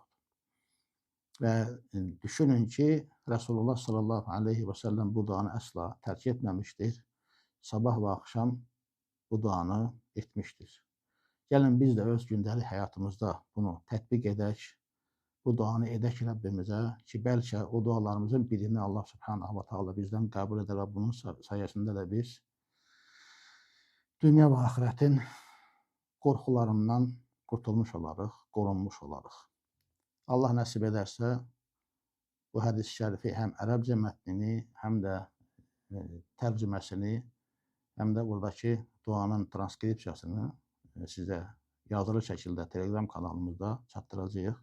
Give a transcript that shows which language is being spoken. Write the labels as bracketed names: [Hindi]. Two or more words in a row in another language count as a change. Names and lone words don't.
[Azerbaijani] Və düşünün ki, Rasulullah [Arabic] صلى الله عليه وسلم [Azerbaijani] bu duanı əsla tərk etməmişdir. Sabah və axşam bu duanı etmişdir. Gəlin biz də öz gündəlik həyatımızda bunu tətbiq edək, bu duanı edək Rəbbimizə ki, bəlkə o dualarımızın birini Allah [Arabic] سبحانه وتعالى [Azerbaijani] bizdən qəbul edər və bunun sayəsində də biz dünya və axirətin qorxularından qurtulmuş olarıq, qorunmuş olarıq. Allah nəsib edərsə, bu hədis-i şərifi həm ərəbcə mətnini, həm də tərcüməsini, həm də buradakı duanın transkripsiyasını sizə yazılı şəkildə Telegram kanalımızda çatdıracağıq.